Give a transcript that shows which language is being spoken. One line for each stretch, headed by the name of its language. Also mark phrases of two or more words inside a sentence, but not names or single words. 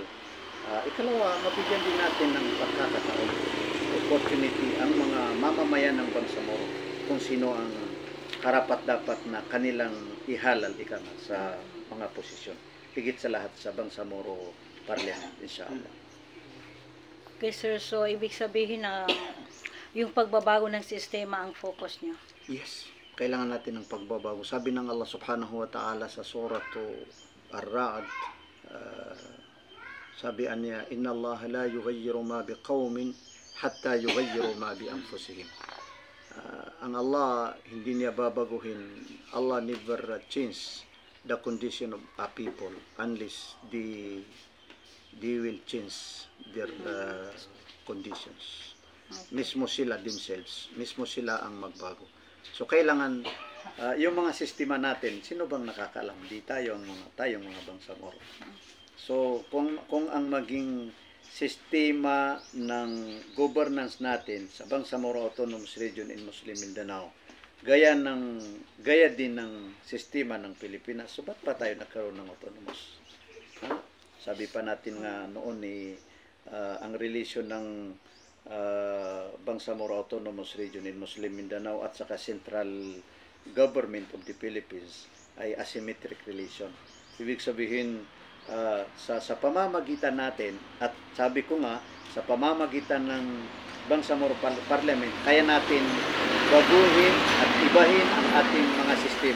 Filipino: Ikalawa, mabigyan din natin ng pagkakataon, opportunity ang mga mamamayan ng Bangsamoro kung sino ang karapat-dapat na kanilang ihalal sa mga posisyon. Higit sa lahat sa Bangsamoro Parliament, inshallah.
English: Okay, sir.
Filipino: So, ibig sabihin na yung pagbabago ng sistema ang focus niyo.
English: Yes.
Filipino: Kailangan natin ng pagbabago. Sabi ng Allah
Arabic: سبحانه وتعالى
Filipino: sa surah Ar-Ra'd, sabi niya,
Arabic: إن الله لا يغير ما بقوم حتى يغيروا ما بأنفسهم.
Filipino: Ang Allah, hindi niya babaguhin.
English: Allah never change the condition of a people unless they will change their conditions.
Filipino: Mismo sila themselves. Mismo sila ang magbago. So kailangan yung mga sistema natin, sino bang nakakaalam? Di tayong mga Bangsamoro. So kung ang maging sistema ng governance natin sa Bangsamoro Autonomous Region in Muslim Mindanao, gaya din ng sistema ng Pilipinas, so ba't pa tayo nagkaroon ng autonomous? Sabi pa natin nga noon ang relasyon ng Bangsamoro Autonomous Region in Muslim Mindanao at saka Central Government of the Philippines ay
English: asymmetric relation.
Filipino: Ibig sabihin, sa pamamagitan natin, at sabi ko nga, sa pamamagitan ng Bangsamoro Parliament, kaya natin baguhin at ibahin ang ating mga sistema.